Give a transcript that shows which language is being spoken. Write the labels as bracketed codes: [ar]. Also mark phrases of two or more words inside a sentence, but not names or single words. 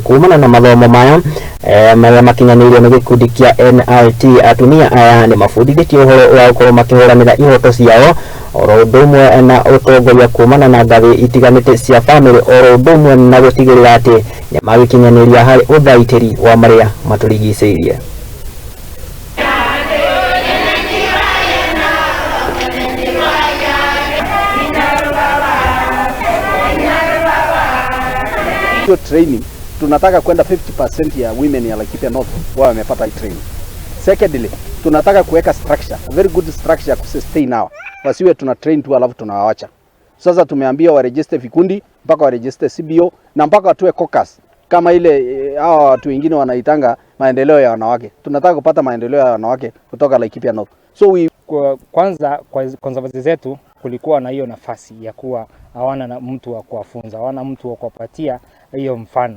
[ki] Kumana na mathomo maya marĩa makinyanĩirio nĩ gĩkundi kĩa NRT, atumia aya ni mabundithĩtio ũhoro wa gũkorwo makĩhũranĩra ihoto ciao oro ũndũ ũmwe na ũtongoria kumana na ngathĩ itiganite cia family oro ũndũ ũmwe na gũtigĩrĩra atĩ nĩ magĩkinyanĩria harĩ ũthaitĩri wa marĩa matũrigicĩirie. [sw] Training tunataka kwenda 50% ya women ya Laikipia North wao wamepata training. Secondly, tunataka kuweka structure, [en] very good structure [sw] ku sustain now. Wasiwe tuna train tu alafu tunawaacha. Sasa tumeambia wa register vikundi mpaka wa register CBO na mpaka watoe caucus kama ile hao watu wengine wanaitanga maendeleo ya wanawake. Tunataka kupata maendeleo ya wanawake kutoka Laikipia North. So kwanza kwa conservancy zetu kulikuwa na hiyo nafasi ya kuwa hawana na mtu wa kuwafunza, hawana mtu wa kuwapatia hiyo mfano.